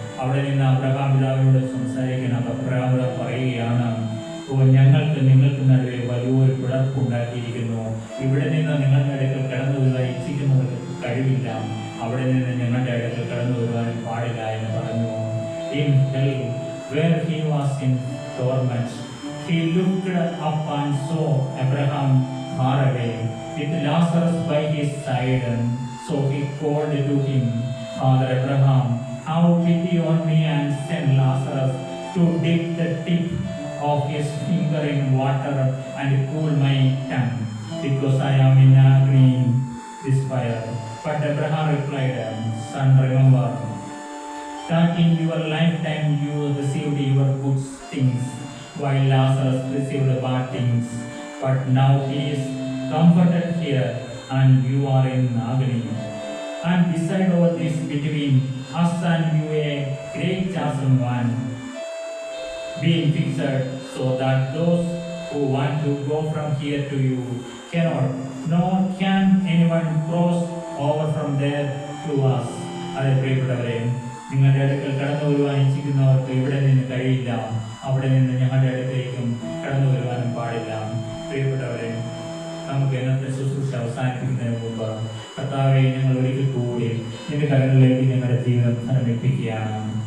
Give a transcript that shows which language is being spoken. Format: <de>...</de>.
<ml>അവിടെ നിന്ന് അബ്രഹാം പിതാവിനോട് സംസാരിക്കണം. അബ്രഹാം പിതാവ് പറയുകയാണ്, ഞങ്ങൾക്ക് നിങ്ങൾക്ക് നടുവേ വലിയൊരു പിളർപ്പുണ്ടാക്കിയിരിക്കുന്നു. ഇവിടെ നിന്ന് നിങ്ങളുടെ അടുക്കൽ കടന്നു വരുവാൻ ഇച്ഛിക്കുന്നവർക്ക് കഴിവില്ല, അവിടെ നിന്ന് ഞങ്ങളുടെ അടുക്കൽ കടന്നു വരുവാനും പാടില്ല എന്ന് പറഞ്ഞു.</ml> <en>In hell, where he was in torment, he looked up and saw Abraham far away, with Lazarus by his side. So he called to him, Father Abraham, have pity on me and send Lazarus to dip the tip of his finger in water and cool my tongue, because I am in agony in this fire. But Abraham replied, Son, remember that in your lifetime you received your good things, while Lazarus received bad things. But now he is comforted here, and you are in agony. And beside all this, between us and you a great chasm one, being fixed, so that those who want to go from here to you cannot, nor can anyone cross over from there to us.</en> <ml>അതേ പ്രിയപ്പെട്ടവരെ, നിങ്ങളുടെ അടുക്കൽ കടന്നു വരുവാൻ ഇച്ഛിക്കുന്നവർക്ക് ഇവിടെ നിന്ന് കഴിയില്ല, അവിടെ നിന്ന് ഞങ്ങളുടെ അടുത്തേക്കും കടന്നു വരുവാനും പാടില്ല. പ്രിയപ്പെട്ടവരെ, നമുക്ക് ഇന്നത്തെ ശുശ്രൂഷ അവസാനിപ്പിക്കുന്നതിന് മുമ്പ് കർത്താവെ, ഞങ്ങൾ ഒരിക്കൽ കൂടി നിന്റെ കരങ്ങളിലേക്ക് ഞങ്ങളുടെ ജീവിതം സമർപ്പിക്കുകയാണ്.</ml>